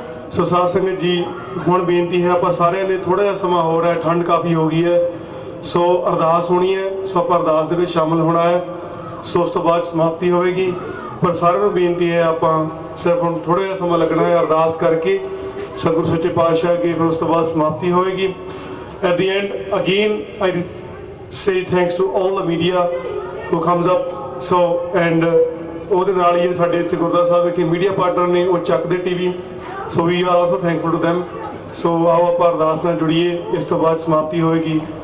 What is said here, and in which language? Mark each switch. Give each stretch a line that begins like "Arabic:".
Punjabi: ਸੋ ਸਾਧ ਸੰਗਤ ਜੀ, ਹੁਣ ਬੇਨਤੀ ਹੈ, ਆਪਾਂ ਸਾਰਿਆਂ ਨੇ ਥੋੜ੍ਹਾ ਜਿਹਾ ਸਮਾਂ ਹੋ ਰਿਹਾ, ਠੰਡ ਕਾਫੀ ਹੋ ਗਈ ਹੈ, ਸੋ ਅਰਦਾਸ ਹੋਣੀ ਹੈ, ਸੋ ਆਪਾਂ ਅਰਦਾਸ ਦੇ ਵਿੱਚ ਸ਼ਾਮਿਲ ਹੋਣਾ ਹੈ। ਸੋ ਉਸ ਤੋਂ ਬਾਅਦ ਸਮਾਪਤੀ ਹੋਵੇਗੀ, ਪਰ ਸਾਰਿਆਂ ਨੂੰ ਬੇਨਤੀ ਹੈ, ਆਪਾਂ ਸਿਰਫ ਹੁਣ ਥੋੜ੍ਹਾ ਜਿਹਾ ਸਮਾਂ ਲੱਗਣਾ ਹੈ ਅਰਦਾਸ ਕਰਕੇ ਸਤਿਗੁਰੂ ਸੱਚੇ ਪਾਤਸ਼ਾਹ ਅੱਗੇ, ਫਿਰ ਉਸ ਤੋਂ ਬਾਅਦ ਸਮਾਪਤੀ ਹੋਵੇਗੀ।
English: At the end, again, I say thanks to all the media who comes up.
Punjabi: So, and ਉਹਦੇ ਨਾਲ ਹੀ ਸਾਡੇ ਇੱਥੇ ਗੁਰਦੁਆਰਾ ਸਾਹਿਬ ਵਿਖੇ ਮੀਡੀਆ ਪਾਰਟਨਰ ਨੇ, ਉਹ ਚੱਕਦੇ TV,
English: so we are also thankful to them.
Punjabi: So ਆਓ ਆਪਾਂ ਅਰਦਾਸ ਨਾਲ ਜੁੜੀਏ, ਇਸ ਤੋਂ ਬਾਅਦ ਸਮਾਪਤੀ ਹੋਵੇਗੀ।